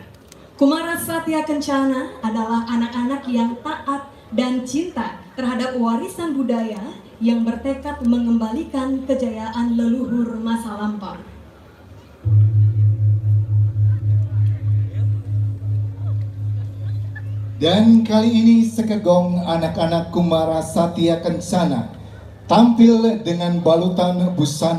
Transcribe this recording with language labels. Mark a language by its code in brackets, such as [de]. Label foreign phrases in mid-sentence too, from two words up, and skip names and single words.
[id] Kumara Satya Kencana adalah anak-anak yang taat dan cinta terhadap warisan budaya yang bertekad mengembalikan kejayaan leluhur masa lampau. Dan kali ini sekegong anak-anak Kumara Satya Kencana tampil dengan balutan busana